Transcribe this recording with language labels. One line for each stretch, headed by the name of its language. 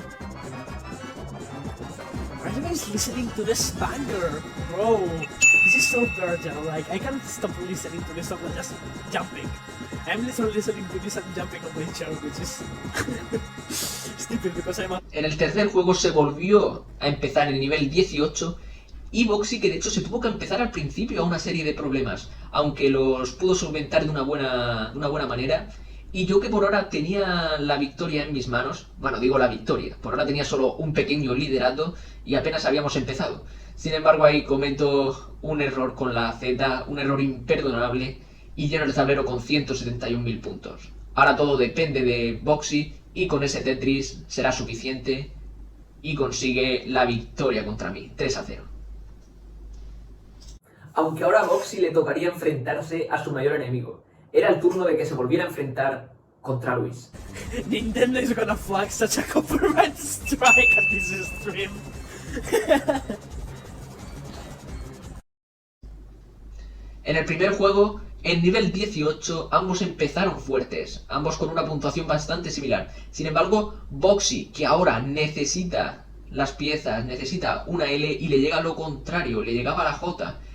English: Are you guys listening to this banger? Bro, this is so gorgeous, like I can't stop listening to this song and just jumping. I'm literally listening to this and jumping on my chair, which is stupid because I'm a...
Spanish: En el tercer juego se volvió a empezar en nivel 18 y Boxy, que de hecho se tuvo que empezar al principio a una serie de problemas, aunque los pudo solventar de una buena manera. Y yo, que por ahora tenía la victoria en mis manos, bueno, digo la victoria, por ahora tenía solo un pequeño liderato y apenas habíamos empezado. Sin embargo, ahí cometo un error con la Z, un error imperdonable, y lleno el tablero con 171.000 puntos. Ahora todo depende de Boxy y con ese Tetris será suficiente y consigue la victoria contra mí, 3-0. Aunque ahora a Boxy le tocaría enfrentarse a su mayor enemigo. Era el turno de que se volviera a enfrentar contra Luis.
English: Nintendo is gonna flag such a copyright strike at this stream.
Spanish: En el primer juego, en nivel 18, ambos empezaron fuertes, ambos con una puntuación bastante similar. Sin embargo, Boxy, que ahora necesita las piezas, necesita una L y le llega lo contrario, le llegaba la J.